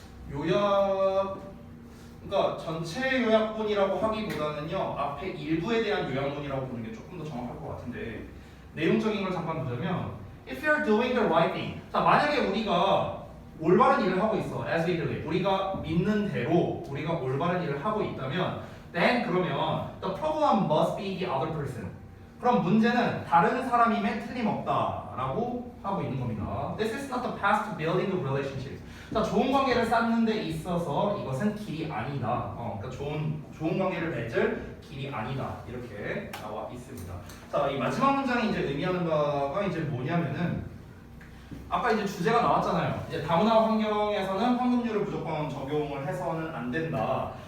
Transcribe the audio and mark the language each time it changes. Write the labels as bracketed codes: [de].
[ko] 요약, 그러니까 전체 요약문이라고 하기보다는요 앞에 일부에 대한 요약문이라고 보는 게 조금 더 정확할 것 같은데 내용적인 걸 잠깐 보자면 [en] If you're doing the right thing, [ko] 자 만약에 우리가 올바른 일을 하고 있어, [en] as we believe, [ko] 우리가 믿는 대로 우리가 올바른 일을 하고 있다면 then 그러면 [en] the problem must be the other person. [ko] 그럼 문제는 다른 사람임에 틀림없다라고 하고 있는 겁니다. [en] This is not the path to building a relationship. [ko] 자, 좋은 관계를 쌓는 데 있어서 이것은 길이 아니다. 그러니까 좋은 관계를 맺을 길이 아니다. 이렇게 나와 있습니다. 자, 이 마지막 문장이 이제 의미하는 바가 이제 뭐냐면은 아까 이제 주제가 나왔잖아요. 이제 다문화 환경에서는 황금률을 무조건 적용을 해서는 안 된다.